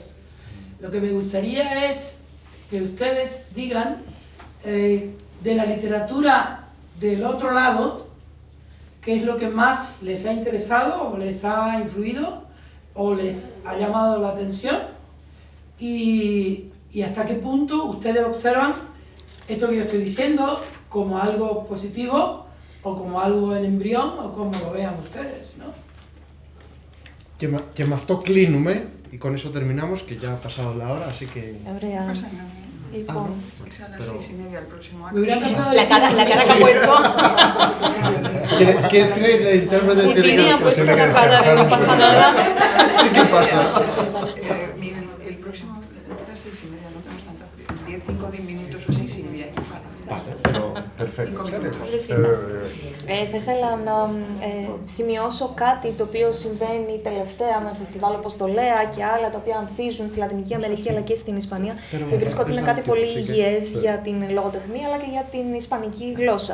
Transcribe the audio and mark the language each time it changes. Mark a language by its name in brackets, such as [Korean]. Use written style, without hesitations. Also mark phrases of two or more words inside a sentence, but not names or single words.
[Spanish] Lo que me gustaría es que ustedes digan de la literatura del otro lado, qué es lo que más les ha interesado o les ha influido o les ha llamado la atención y hasta qué punto ustedes observan esto que yo estoy diciendo como algo positivo o como algo en embrión o como lo vean ustedes, ¿no? [Greek] Και με αυτό κλείνουμε [Spanish] y con eso terminamos, que ya ha pasado la hora, así que... [Greek] Ωραία. [Spanish] No pasa nada. [Greek] Λοιπόν, [Spanish] Es a las Pero- 6:30 el próximo Me acto. hubiera encantado La cara que ha puesto. ¿Quién trae la intérprete Sí, tiene Tini ha que puesto hacer? una cara de no pasa nada. Sí, ¿qué pasa? Miguel, el próximo empieza a las 6:30, no tenemos tanta prisa. 10 minutos o así, sí, bien. Vale, pero Perfecto. [Greek] θα ήθελα να σημειώσω κάτι το οποίο συμβαίνει τελευταία με φεστιβάλ όπως το ΛΕΑ και άλλα τα οποία ανθίζουν στη Λατινική Αμερική αλλά και στην Ισπανία και βρίσκω ότι είναι κάτι πολύ υγιές για την λογοτεχνία αλλά και για την ισπανική γλώσσα.